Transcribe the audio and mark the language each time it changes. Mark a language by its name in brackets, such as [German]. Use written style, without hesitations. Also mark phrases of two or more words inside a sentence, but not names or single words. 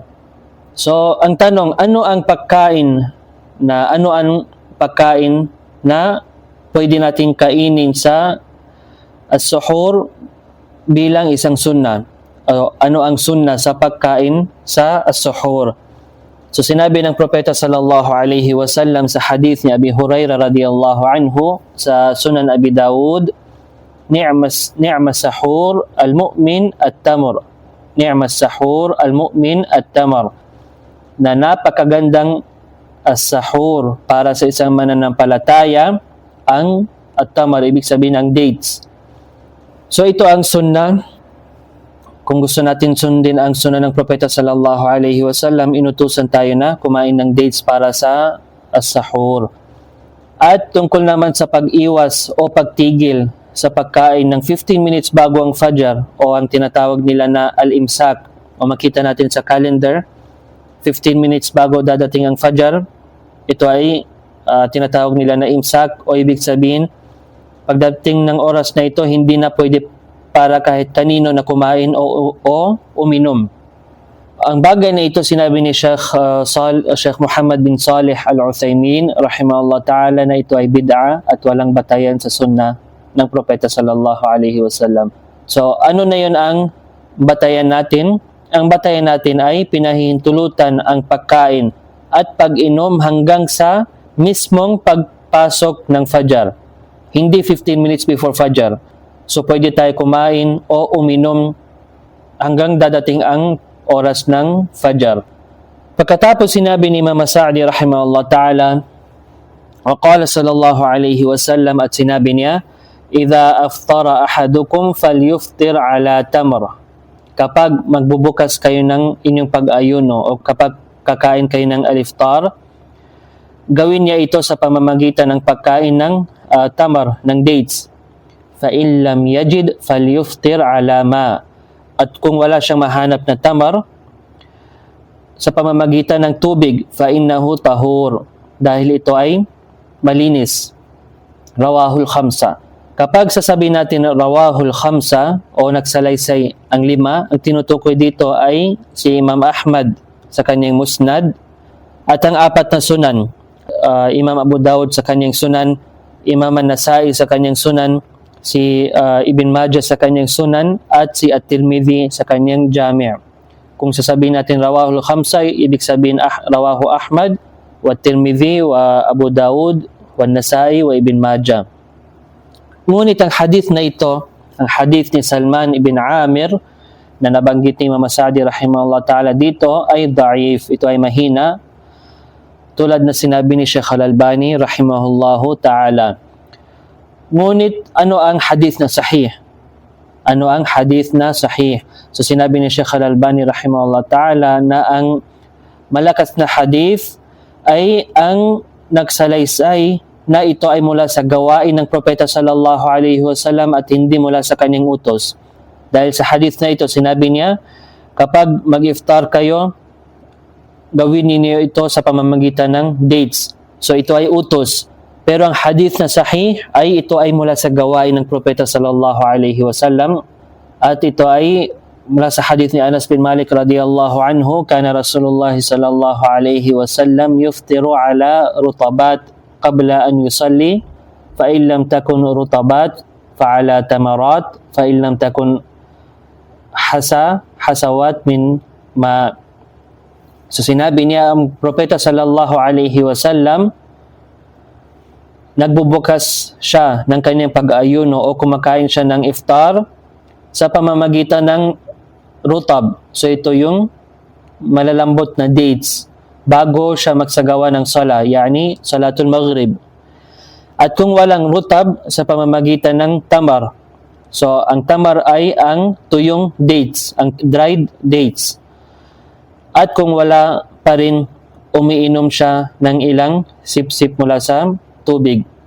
[Filipino] So ang tanong, ano ang pagkain na pwede natin kainin sa as-suhur bilang isang sunnah? Ano ang sunnah sa pagkain sa as-suhur? So sinabi ng Propeta [Arabic] صلى الله عليه وسلم [Filipino] sa hadith ni Abi Hurairah [Arabic] رضي الله عنه [Filipino] sa Sunan Abi Dawud, [Arabic] نعم سحور المؤمن التمر. نعم سحور المؤمن التمر. [Filipino] Na napakagandang as-sahur para sa isang mananampalataya ang at-tamr, ibig sabihin ang dates. So ito ang sunnah. Kung gusto natin sundin ang sunnah ng Propeta [Arabic] صلى الله عليه وسلم, [Filipino] inutusan tayo na kumain ng dates para sa as-sahur. At tungkol naman sa pag-iwas o pagtigil sa pagkain ng 15 minutes bago ang fajar o ang tinatawag nila na al-imsak, o makita natin sa calendar, 15 minutes bago dadating ang fajar, ito ay tinatawag nila na imsak, o ibig sabihin, pagdating ng oras na ito, hindi na pwede para kahit kanino na kumain o uminom. Ang bagay na ito sinabi ni Sheikh Muhammad bin Salih Al-Uthaymin [Arabic] رحمه الله تعالى [Filipino] na ito ay bid'a at walang batayan sa sunnah ng Propeta [Arabic] صلى الله عليه وسلم. [Filipino] So ano na yun ang batayan natin? Ang batayan natin ay pinahihintulutan ang pagkain at pag-inom hanggang sa mismong pagpasok ng fajar. Hindi 15 [English] minutes before [Filipino] fajar. So pwede tayo kumain o uminom hanggang dadating ang oras ng fajar. Pagkatapos sinabi ni Imam Sa'di [Arabic] رحمه الله تعالى وقال صلى الله عليه وسلم, [Filipino] at sinabi niya, [Arabic] إذا أفطر أحدكم فليفطر على تمر. [Filipino] Kapag magbubukas kayo ng inyong pag-ayuno o kapag kakain kayo ng al-iftar, gawin niya ito sa pamamagitan ng pagkain ng tamar, ng dates. [Arabic] فَإِنْ لَمْ يَجِدْ فَلْيُفْتِرْ عَلَى مَا. [Filipino] At kung wala siyang mahanap na tamar, sa pamamagitan ng tubig, [Arabic] فَإِنَّهُ طَهُورٌ. [Filipino] Dahil ito ay malinis. [Arabic] رواه الخمسة. [Filipino] Kapag sasabihin natin [Arabic] رواه الخمسة [Filipino] o nagsalaysay ang 5, ang tinutukoy dito ay si Imam Ahmad sa kanyang musnad at ang 4 na sunan. Imam Abu Dawud sa kanyang sunan, Imam An-Nasai sa kanyang sunan, si Ibn Majah sa kanyang sunan, at si At-Tirmidhi sa kanyang Jami'. Kung sasabihin natin [Arabic] رواه الخمسة, [Filipino] ibig sabihin [Arabic] رواه أحمد والترمذي وأبو داود والنسائي وابن ماجه. [Filipino] Ngunit ang hadith na ito, ang hadith ni Salman ibn Amir na nabanggit ni Imam Sa'di [Arabic] رحمه الله تعالى [Filipino] dito ay da'if, ito ay mahina, tulad na sinabi ni Sheikh Al-Albani [Arabic] رحمه الله تعالى. [Filipino] Ngunit ano ang hadith na sahih? Ano ang hadith na sahih? So sinabi ni Sheikh Al-Albani [Arabic] رحمه الله تعالى [Filipino] na ang malakas na hadith ay ang nagsalaysay na ito ay mula sa gawain ng Propeta [Arabic] صلى الله عليه وسلم [Filipino] at hindi mula sa kanyang utos. Dahil sa hadith na ito, sinabi niya, kapag mag-iftar kayo, gawin niyo ito sa pamamagitan ng dates. So ito ay utos. Pero ang hadith na sahih ay ito ay mula sa gawain ng Propeta [Arabic] صلى الله عليه وسلم [Filipino] at ito ay mula sa hadith ni Anas bin Malik [Arabic] رضي الله عنه, كان رسول الله صلى الله عليه وسلم يفطر على رطبات قبل أن يصلي فإن لم تكن رطبات فعلى تمرات فإن لم تكن حسوات من ماء. [Filipino] So sinabi niya ang propeta [Arabic] صلى الله عليه وسلم, [Filipino] nagbubukas siya ng kanyang pag-aayuno o kumakain siya ng iftar sa pamamagitan ng rutab. So ito yung malalambot na dates bago siya magsagawa ng sala, [Arabic] يعني صلاة المغرب. [Filipino] At kung walang rutab, sa pamamagitan ng tamar. So ang tamar ay ang tuyong dates, ang [English] dried dates. [Filipino] At kung wala pa rin, umiinom siya ng ilang sip-sip mula sa tubig.